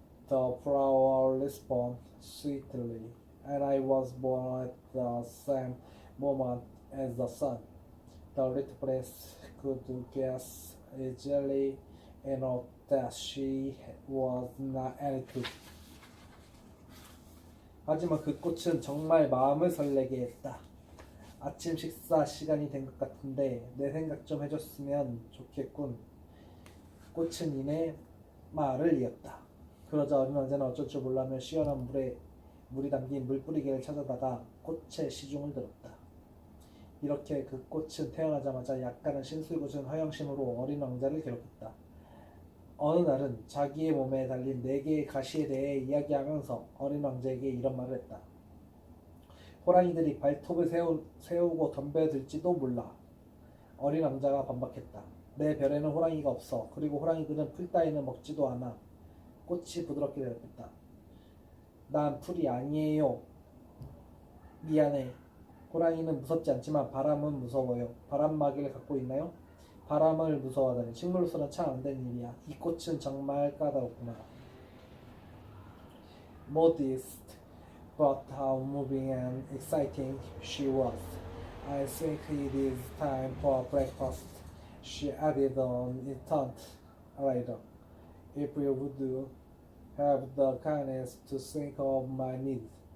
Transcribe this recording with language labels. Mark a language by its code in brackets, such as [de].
[en] The flower responded sweetly, "and I was born at the same moment as the sun." The little prince could guess easily enough that she was not anything. [ko] 하지만 그 꽃은 정말 마음을 설레게 했다. 아침 식사 시간이 된 것 같은데 내 생각 좀 해줬으면 좋겠군. 꽃은 이내 말을 이었다. 그러자 어린 왕자는 어쩔 줄 몰라며 시원한 물이 담긴 물뿌리개를 찾아다가 꽃의 시중을 들었다. 이렇게 그 꽃은 태어나자마자 약간은 신술궂은 허영심으로 어린 왕자를 괴롭혔다. 어느 날은 자기의 몸에 달린 4개의 가시에 대해 이야기하면서 어린 왕자에게 이런 말을 했다. 호랑이들이 발톱을 세우고 덤벼들지도 몰라. 어린 왕자가 반박했다. 내 별에는 호랑이가 없어. 그리고 호랑이들은 풀 따위는 먹지도 않아. 꽃이 부드럽게 대답했다. 난 풀이 아니에요. 미안해. 호랑이는 무섭지 않지만 바람은 무서워요. 바람막이를 갖고 있나요? 바람을 무서워하다니 식물로서는 참 안 된 일이야. 이 꽃은 정말 까다롭구나. [en] Modest, but how moving and exciting she was. I think it is time for breakfast, she added an instant later. If you would have the kindness to think of my needs.